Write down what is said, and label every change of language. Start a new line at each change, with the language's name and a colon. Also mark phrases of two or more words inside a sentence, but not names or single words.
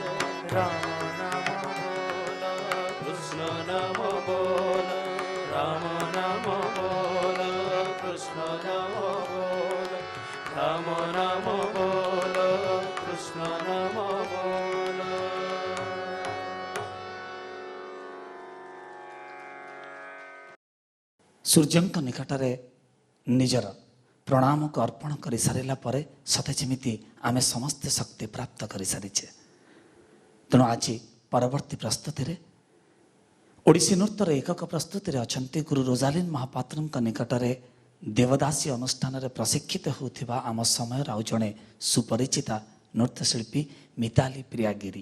Hindi: राम नाम बोल कृष्ण नाम बोल राम नाम बोल कृष्ण नाम बोल राम नाम बोल कृष्ण नाम बोल
Odia: ସୂର୍ଯ୍ୟଙ୍କ ନିକଟରେ ନିଜର ପ୍ରଣାମକୁ ଅର୍ପଣ କରିସାରିଲା ପରେ ସତେ ଯେମିତି ଆମେ ସମସ୍ତେ ଶକ୍ତି ପ୍ରାପ୍ତ କରିସାରିଛେ। ତେଣୁ ଆଜି ପରବର୍ତ୍ତୀ ପ୍ରସ୍ତୁତିରେ ଓଡ଼ିଶୀ ନୃତ୍ୟର ଏକକ ପ୍ରସ୍ତୁତିରେ ଅଛନ୍ତି ଗୁରୁ ରୋଜାଲିନ୍ ମହାପାତ୍ରଙ୍କ ନିକଟରେ ଦେବଦାସୀ ଅନୁଷ୍ଠାନରେ ପ୍ରଶିକ୍ଷିତ ହେଉଥିବା ଆମ ସମୟର ଆଉ ଜଣେ ସୁପରିଚିତା ନୃତ୍ୟଶିଳ୍ପୀ ମିତାଲି ପ୍ରିୟାଗିରି।